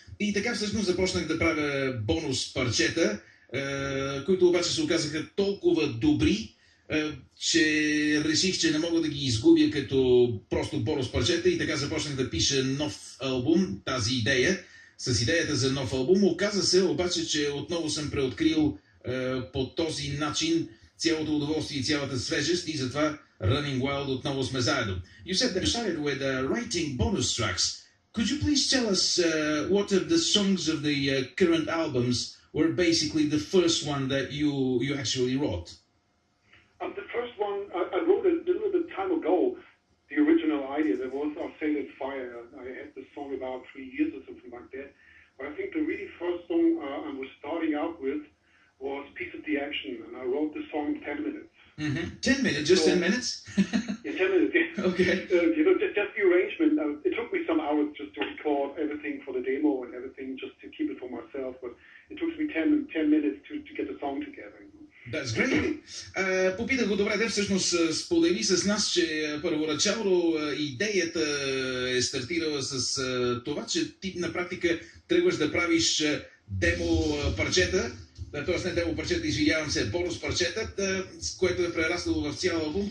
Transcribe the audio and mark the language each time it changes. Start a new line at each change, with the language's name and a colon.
Bulgarian: И така всъщност започнах да правя бонус парчета, които обаче се оказаха толкова добри, че реших, че не мога да ги изгубя като просто бонус парчета и така започнах да пиша нов албум, тази идея, с идеята за нов албум. Оказа се обаче, че отново съм преоткрил по този начин цялото удоволствие и цялата свежест и затова Running Wild отново сме заедно.
English: You said that you started with writing bonus tracks. Could you please tell us what of the songs of the current albums were basically the first one that you actually wrote? The first one I wrote a little bit time ago. The original idea that was "Our Sailed Fire." I had this song about 3 years or something like that. But I think the really first song I was starting out with was "Piece of the Action," and I wrote the song in 10 minutes. Mm-hmm. 10 minutes, just 10 minutes? Yeah, 10 minutes. Yeah. Okay. Just the arrangement. It took me some hours just to record everything for the demo and everything, just to keep it for myself. But it took me 10 minutes to get the song together. That's great.
Bulgarian: Попитах го, добре, всъщност сподели с нас, че първоначално идеята е стартирала с това, че ти на практика тръгваш да правиш демо парчета, т.е. не демо парчета, извинявам се, бонус парчета, с което е прераснало в цял албум.